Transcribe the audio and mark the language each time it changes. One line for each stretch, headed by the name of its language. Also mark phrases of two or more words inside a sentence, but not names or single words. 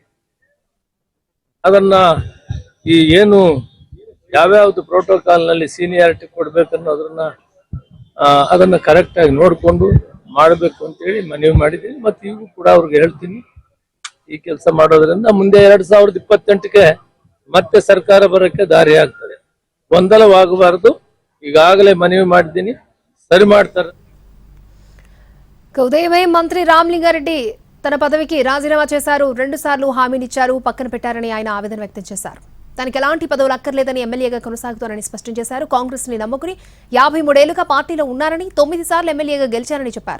Kannada: ಅದನ್ನ ಈ ಏನು ಯಾವ್ಯಾವ್ದು ಪ್ರೋಟೋಕಾಲ್ನಲ್ಲಿ ಸೀನಿಯಾರಿಟಿ ಕೊಡ್ಬೇಕನ್ನೋದನ್ನ ಅದನ್ನ ಕರೆಕ್ಟ್ ಆಗಿ ನೋಡಿಕೊಂಡು ಮಾಡಬೇಕು ಅಂತೇಳಿ ಮನವಿ ಮಾಡಿದ್ದೀನಿ. ಮತ್ತೆ ಈಗೂ ಕೂಡ ಅವ್ರಿಗೆ ಹೇಳ್ತೀನಿ, ಈ ಕೆಲಸ ಮಾಡೋದ್ರಿಂದ ಮುಂದೆ 2028ಕ್ಕೆ ಮತ್ತೆ ಸರ್ಕಾರ ಬರೋಕ್ಕೆ ದಾರಿ ಆಗ್ತದೆ. ಗೊಂದಲವಾಗಬಾರದು. ಈಗಾಗಲೇ ಮನವಿ ಮಾಡಿದ್ದೀನಿ, ಸರಿ ಮಾಡ್ತಾರೆ.
Telugu: ఉదయమే మంత్రి రామలింగారెడ్డి తన పదవికి రాజీనామా చేశారు. 2 సార్లు హామీనిచ్చారు, పక్కన పెట్టారని ఆయన ఆవేదన వ్యక్తం చేశారు. తనకి ఎలాంటి పదవులు అక్కర్లేదని ఎమ్మెల్యేగా కొనసాగుతారని స్పష్టం చేశారు. కాంగ్రెస్ ని నమ్ముకుని 53 ఏళ్లుగా పార్టీలో ఉన్నారని, 9 సార్లు ఎమ్మెల్యేగా గెలిచారని చెప్పారు.